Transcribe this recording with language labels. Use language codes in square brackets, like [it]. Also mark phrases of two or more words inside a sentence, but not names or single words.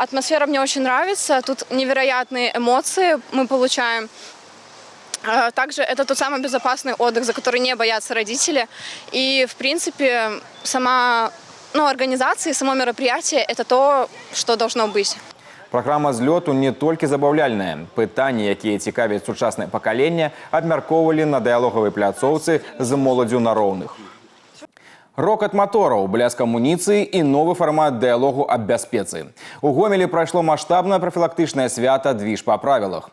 [ru] Атмосфера мне очень нравится. Тут невероятные эмоции мы получаем. Также это тот самый безопасный отдых, за который не боятся родители. И, в принципе, сама организация, само мероприятие – это то, что должно быть. [be] Праграма злёту не толькі забаўляльная. Пытанні, якія цікавяць сучаснае пакаленне, абмяркоўвалі на дыялогавай пляцоўцы з моладдзю на роўных. Рокат матораў, бляск амуніцыі і новы фармат дыялогу аб бяспецы. У Гомелі прайшло маштабнае прафілактычнае свята «Двіж па правілах».